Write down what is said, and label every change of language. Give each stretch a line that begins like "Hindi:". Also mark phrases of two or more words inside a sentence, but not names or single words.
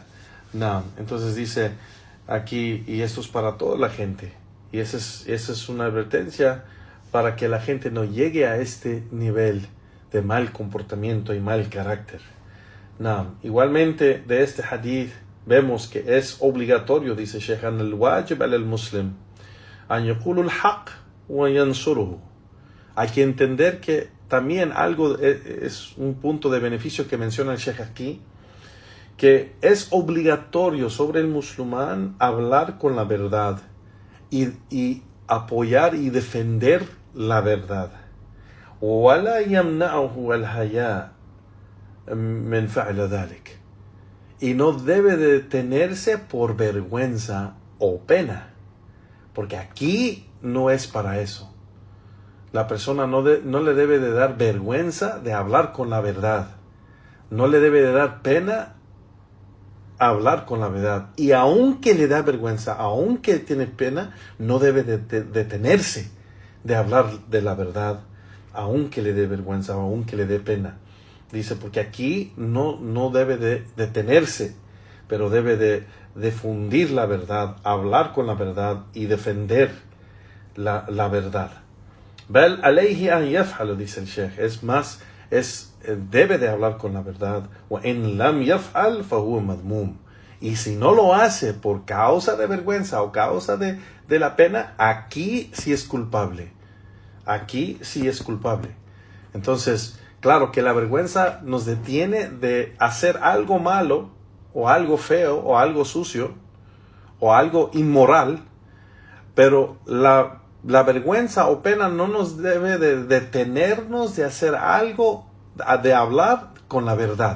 Spanish: Entonces dice aquí, y esto es para toda la gente, y esa es una advertencia para que la gente no llegue a este nivel de mal comportamiento y mal carácter. Igualmente de este hadith vemos que es obligatorio, dice Sheikh,
Arabic: الواجب المسلم أن يقول الحق و ينصره.
Spanish: Hay que entender que también algo es un punto de beneficio que menciona el Sheikh aquí, que es obligatorio sobre el musulmán hablar con la verdad y apoyar y defender la verdad.
Arabic: ولا يمنعه الحياء من فعل ذلك.
Spanish: Y no debe detenerse por vergüenza o pena, porque aquí no es para eso. La persona no le debe de dar vergüenza de hablar con la verdad, no le debe de dar pena hablar con la verdad, y aunque le da vergüenza, aunque tiene pena, no debe de detenerse de hablar de la verdad, aunque le dé vergüenza, aunque le dé pena. Dice, porque aquí no debe de detenerse, pero debe de difundir la verdad, hablar con la verdad y defender la verdad.
Arabic: بل عليه أن يفعل,
Spanish: dice el Sheikh, es más, debe de hablar con la verdad.
Arabic: و إن لم يفعل ف هو مذموم.
Spanish: Y si no lo hace por causa de vergüenza o causa de la pena, aquí sí es culpable. Aquí sí es culpable. Entonces, claro que la vergüenza nos detiene de hacer algo malo, o algo feo, o algo sucio, o algo inmoral, pero la vergüenza o pena no nos debe de detenernos de hacer algo, de hablar con la verdad.